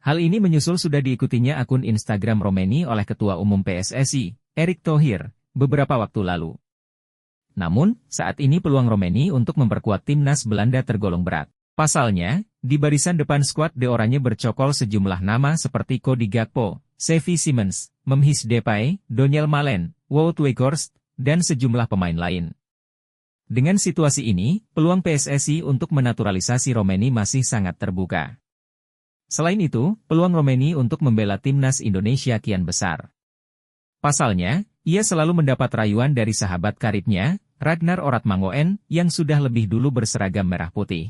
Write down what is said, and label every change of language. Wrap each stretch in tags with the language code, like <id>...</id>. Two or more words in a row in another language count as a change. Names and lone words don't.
<id>Hal ini menyusul sudah diikutinya akun Instagram Romeni oleh Ketua Umum PSSI, Erick Thohir, beberapa waktu lalu. Namun, saat ini peluang Romeni untuk memperkuat timnas Belanda tergolong berat. Pasalnya, di barisan depan skuad de Oranje bercokol sejumlah nama seperti Cody Gakpo, Xavi Simons, Memphis Depay, Donyell Malen, Wout Weghorst, dan sejumlah pemain lain. Dengan situasi ini, peluang PSSI untuk menaturalisasi Romeni masih sangat terbuka. Selain itu, peluang Romeni untuk membela timnas Indonesia kian besar. Pasalnya, ia selalu mendapat rayuan dari sahabat karibnya, Ragnar Oratmangoen, yang sudah lebih dulu berseragam merah putih.</id>